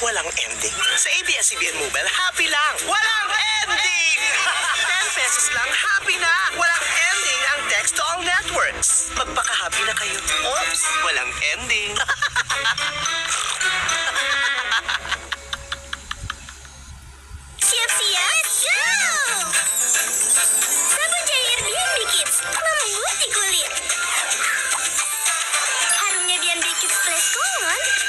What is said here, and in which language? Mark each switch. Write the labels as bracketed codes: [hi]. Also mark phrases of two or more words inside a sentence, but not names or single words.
[tl] ending. Sa ABS-CBN Mobile, happy lang. Walang ending! 10 pesos lang, happy na. Walang ending ang [en] text to all networks. [tl] Magpaka-happy na kayo. Oops, walang ending. [id] Siap-siap, go! Sabun jari Airbnb Kids memutih kulit. Harumnya B&B Kids Fresh Common.